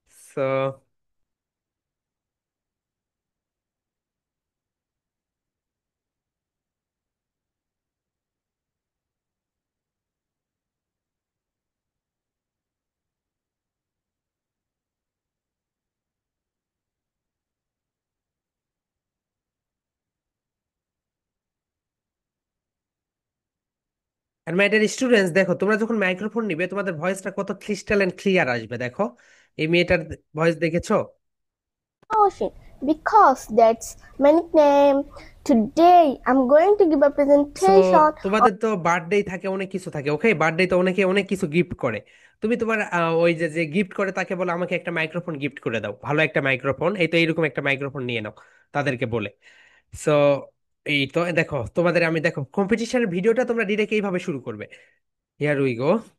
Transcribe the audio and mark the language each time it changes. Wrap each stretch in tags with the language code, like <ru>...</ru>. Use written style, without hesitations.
<en>so আর my dear students,</en> <bn>দেখো তোমরা যখন মাইক্রোফোন নিবে তোমাদের ভয়েসটা কত ক্রিস্টাল এন্ড ক্লিয়ার আসবে। দেখো এই মেয়েটার ভয়েস দেখেছো?</bn> <en>Ocean because that's my nickname. Today I'm going to give a so presentation.</en> <bn>তোমাদের তো বার্থডে থাকে, অনেক কিছু থাকে। ওকে, বার্থডে তো অনেকে অনেক কিছু গিফট করে। তুমি তোমার ওই যে যে গিফট করে তাকে বলো আমাকে একটা মাইক্রোফোন গিফট করে দাও, ভালো একটা মাইক্রোফোন, এই তো এইরকম একটা মাইক্রোফোন নিয়ে নাও তাদেরকে বলে। সো এই তো দেখো তোমাদের আমি, দেখো কম্পিটিশনের ভিডিওটা তোমরা ডিরেক্ট এইভাবে শুরু করবে।</bn> <en>Here we go.</en>